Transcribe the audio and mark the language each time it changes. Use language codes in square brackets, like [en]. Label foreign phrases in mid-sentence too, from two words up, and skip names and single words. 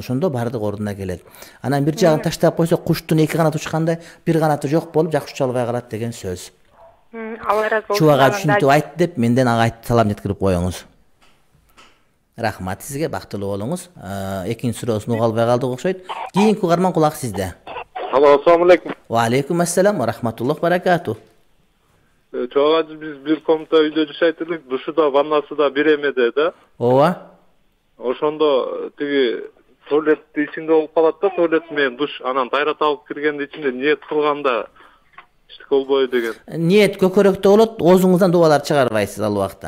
[ky] Ошондо бардык ордуна келет. Анан бир жагын таштап койсо, куштун эки канаты учкандай, бир канаты жок болуп жакшы уча албай калат деген сөз. Алла разы болсун. Чубага түшүнтүп айт деп менден ага салам жеткирип коюңуз. Рахмат сизге, бактылуу болуңуз. Экинчи суроосун уга албай калдык окшойт. Кийинки угарман, кулак сизде. Алло, [ar] السلام عليكم. و عليكم السلام و رحمة الله و بركاته. [ky] Чоға биз бир комната үйдө жашайт элек, душу да, ваннасы да бир эмеде да. Ооба. Ошондо тиги туалет ичинде болуп калат да, туалет менен душ, анан тайрат алып киргенде ичинде ниет кылганда иштик болбойт деген. Ниет көкөрөктө болот, оозуңуздан дубалар чыгарбайсыз ал убакта.